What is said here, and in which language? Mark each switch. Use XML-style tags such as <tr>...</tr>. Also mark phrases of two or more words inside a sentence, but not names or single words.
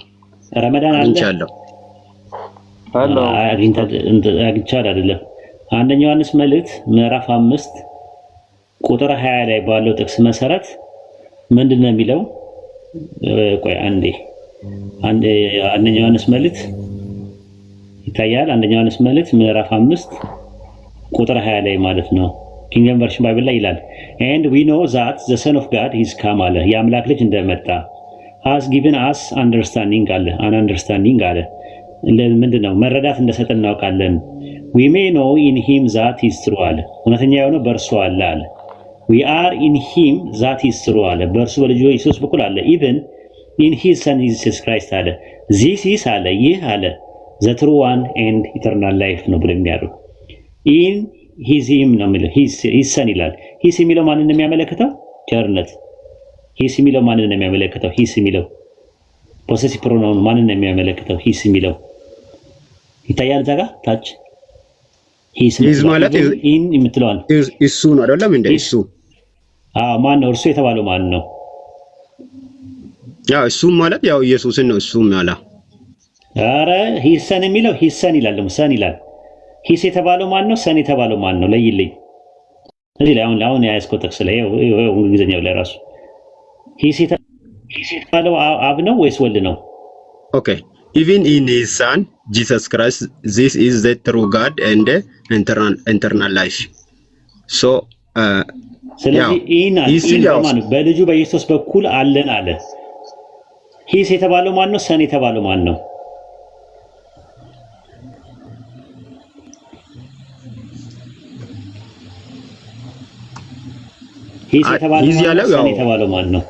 <am>ረመዳን አለ አግኝቻለሁ አይደለም። አንደኛ ዮሐንስ መልእክት ምዕራፍ 5 ቁጥር 20 ላይ ባለው ጥቅስ መሰረት ምንድነው የሚለው? ቆይ አንደኛ ዮሐንስ መልእክት ይታያል። አንደኛ ዮሐንስ መልእክት ምዕራፍ 5 ቁጥር 20 ላይ ማለት ነው። ኪንግ ጄምስ ቨርሽን ባይብል ላይ ይላል</am> <en>and we know that the son of god is come</en> <am>አለ የአምላክ ልጅ እንደመጣ</am> <en>has given us understanding</en> <am>አለ understanding አለ ምንድነው መረዳት እንደሰጠን እናውቃለን።</am> <en>we may know in him that is true</en> <am>አለ እውነተኛ የሆነው በእርሱ አለ አለ</am> <en>we are in him that is true</en> <am>አለ በእርሱ በልጁ ኢየሱስ በኩል አለ</am> <en>even in his son Jesus Christ አለ this is</en> <am>አለ ይህ አለ</am> <en>the true one and eternal life</en> <am>ነው ብሎ የሚያደርግ</am> <en>in his him</en> <am>ነው የሚለው</am> <en>his son ይላል። his</en> <am>የሚለው ማንን ነው የሚያመለክተው? ቸርነት። his የሚለው ማንን ነው የሚያመለክተው? his የሚለው</am> <en>possessive pronoun</en> <am>ማንን ነው የሚያመለክተው? ሂስ የሚለው ይታያል እዛ ጋር ታች ሂስ ማለት ኢን የምትለዋል እሱ ነው አይደለም እንዴ? እሱ ማን ነው? እርሱ የተባለው ማን ነው? ያው እሱ ማለት ያው ኢየሱስን ነው እሱ ያላ። ኧረ ሂሰን የሚለው ሂሰን ይላል ደግሞ ሰን ይላል። ሂስ የተባለው ማን ነው? ሰን የተባለው ማን ነው? ለይልኝ። እዚህ ላይ አሁን ያስቆ ጥቅስ ላይ ይኸው እንግሊዝኛው ላይ ራሱ ሂስ የተባለው አብ ነው ወይስ ወልድ ነው?</am> <en>ኦኬ even in his son Jesus Christ this is the true God and eternal life. so</en> <am>ስለዚህ ኢን በልጁ በኢየሱስ በኩል አለን አለ። ሂስ የተባለው ማን ነው? ሰን የተባለው ማን ነው? ሂስ የተባለው ሰን የተባለው ማን ነው?</am>